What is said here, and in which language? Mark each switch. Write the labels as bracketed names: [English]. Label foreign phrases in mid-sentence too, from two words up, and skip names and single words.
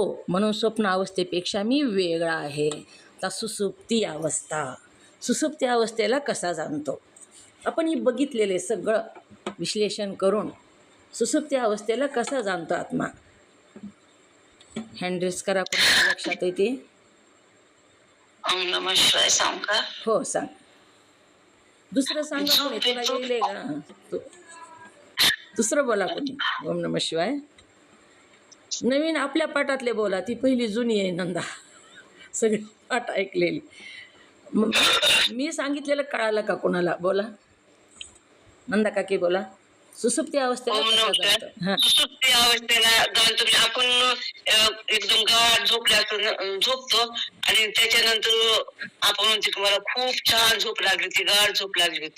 [Marathi] म्हणून स्वप्न अवस्थेपेक्षा मी वेगळा आहे. आता सुसुप्ती अवस्था. सुसुप्ती अवस्थेला कसा जाणतो? आपण ही बघितलेले सगळं विश्लेषण करून सुसुप्ती अवस्थेला कसा जाणतो आत्मा? [English] hand raise [Marathi] करा. कोणाच्या लक्षात येते? [Sanskrit] ओम नमः शिवाय [Marathi] सांग का? हो सांग. दुसरं सांगा कोणी. तुला येईल का? दुसरं बोला कोणी. [Sanskrit] ओम नमः शिवाय. [Marathi] नवीन आपल्या पाठातले बोला. ती पहिली जुनी आहे नंदा. सगळी पाठ ऐकलेली. मी सांगितलेलं कळालं का कोणाला? बोला नंदा काकी बोला. सुसुप्ती अवस्थेला हां. सुसुप्ती अवस्थेला जाणतो म्हणजे आपण एकदम गाढ झोपतो आणि त्याच्यानंतर आपण म्हणतो की मला खूप छान झोप लागली होती, गाढ झोप लागली होती.